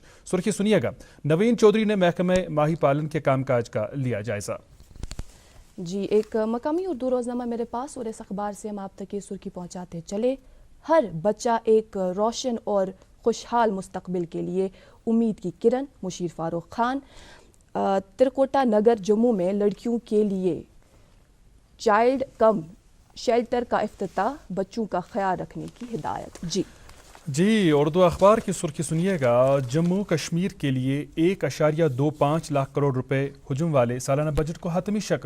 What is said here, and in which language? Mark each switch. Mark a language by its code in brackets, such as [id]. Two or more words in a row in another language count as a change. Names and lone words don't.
[ur] سرخی سنیے گا. نوین چودھری نے محکمہ ماہی پالن کے کام کاج کا لیا جائزہ. جی, ایک مقامی اردو روزنامہ میرے پاس, اور اس اخبار سے ہم آپ تک یہ سرخی پہنچاتے چلے. ہر بچہ ایک روشن اور خوشحال مستقبل کے لیے امید کی کرن. مشیر فاروق خان. ترکوٹا نگر جموں میں لڑکیوں کے لیے [en] child cum shelter [ur] کا افتتاح. بچوں کا خیال رکھنے کی ہدایت. جی, اردو اخبار کی سرخی سنیے گا. جموں کشمیر کے لیے 1.25 لاکھ کروڑ روپے حجم والے سالانہ بجٹ کو حتمی شکل.